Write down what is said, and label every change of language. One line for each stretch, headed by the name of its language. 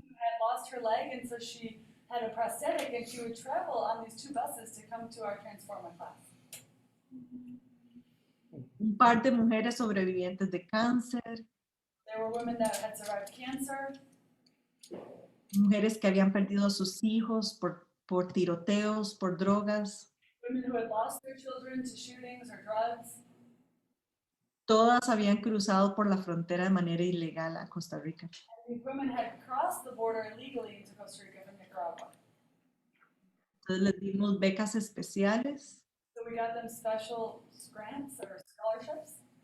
English: Who had lost her leg, and so she had a prosthetic, and she would travel on these 2 buses to come to our Transforma class.
Spanish: Un par de mujeres sobrevivientes de cáncer,
English: There were women that had survived cancer,
Spanish: mujeres que habían perdido a sus hijos por por tiroteos, por drogas.
English: women who had lost their children to shootings or drugs.
Spanish: Todas habían cruzado por la frontera de manera ilegal a Costa Rica.
English: These women had crossed the border illegally into Costa Rica from Nicaragua.
Spanish: Entonces les dimos becas especiales.
English: So we got them special grants or scholarships